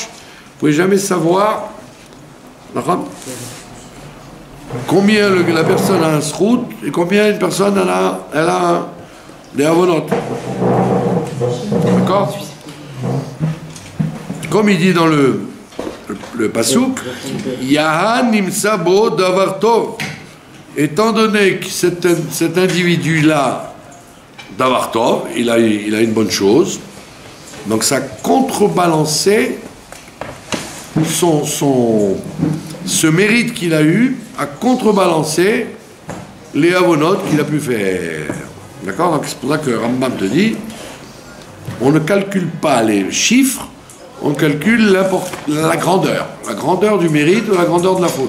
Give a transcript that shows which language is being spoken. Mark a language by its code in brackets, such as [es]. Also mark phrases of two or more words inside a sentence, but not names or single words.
[fr] Vous ne pouvez jamais savoir combien la personne a un srout et combien une personne elle a les avonot. D'accord? Comme il dit dans le Passouk, [he] יען נמצא בו דבר טוב. [fr] Étant donné que cet individu-là, [he] דבר טוב, [fr] il a une bonne chose, donc ça contrebalancé ce mérite qu'il a eu à contrebalancer les avonotes qu'il a pu faire. D'accord? Donc c'est pour ça que Rambam te dit, on ne calcule pas les chiffres, on calcule la grandeur du mérite ou la grandeur de la faute.